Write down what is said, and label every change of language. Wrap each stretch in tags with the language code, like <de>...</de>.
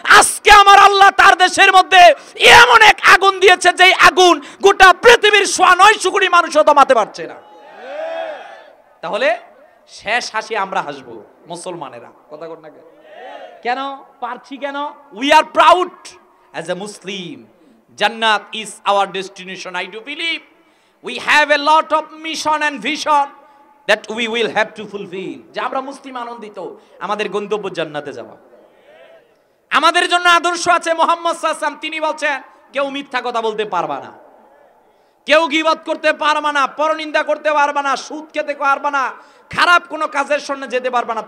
<bn>আজকে আমার আল্লাহ তার দেশের মধ্যে এমন এক আগুন দিয়েছে, যেই আগুন গোটা পৃথিবীর 900 কোটি মানুষও দমাতে পারছে না। তাহলে শেষ হাসি আমরা হাসবো মুসলমানেরা। কথা কর না কেন? পারছি কেন?</bn> <en>We are proud as a Muslim. Jannat is our destination. I do believe we have a lot of mission and vision that we will have to fulfill.</en> <bn>যে আমরা মুসলিম আনন্দিত, আমাদের গন্তব্য জান্নাতে যাওয়া। আমাদের জন্য আদর্শ আছে মুহাম্মদ সাল্লাল্লাহু আলাইহি ওয়াসাল্লাম। তিনি বলছেন, কেউ মিথ্যা কথা বলতে পারবা না, কেউ গীবত করতে পারবা না, পরনিন্দা করতে পারবা না, সুদ খেতে পারবা না, খারাপ কোনো কাজের সামনে যেতে পারবা না।</bn>